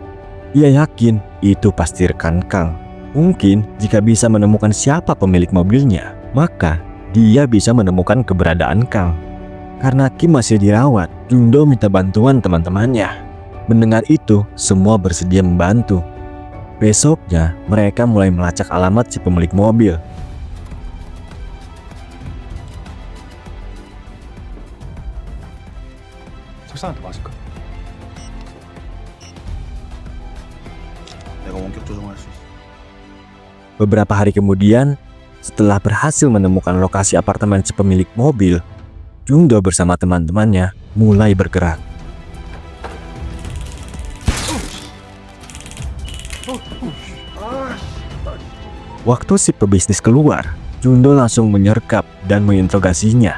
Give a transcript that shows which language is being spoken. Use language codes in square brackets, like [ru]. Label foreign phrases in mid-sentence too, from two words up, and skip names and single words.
[id] Ia yakin itu pasti rekan Kang. Mungkin jika bisa menemukan siapa pemilik mobilnya, maka dia bisa menemukan keberadaan Kang. Karena Kim masih dirawat, Jungdo minta bantuan teman-temannya. Mendengar itu, semua bersedia membantu. Besoknya, mereka mulai melacak alamat si pemilik mobil. [ko] 석상한테 맞을까? 내가 원격 조종할 수 있어. [id] Beberapa hari kemudian, setelah berhasil menemukan lokasi apartemen si pemilik mobil, Jungdo bersama teman-temannya mulai bergerak. Waktu si pebisnis keluar, Jungdo langsung menyergap dan menginterogasinya.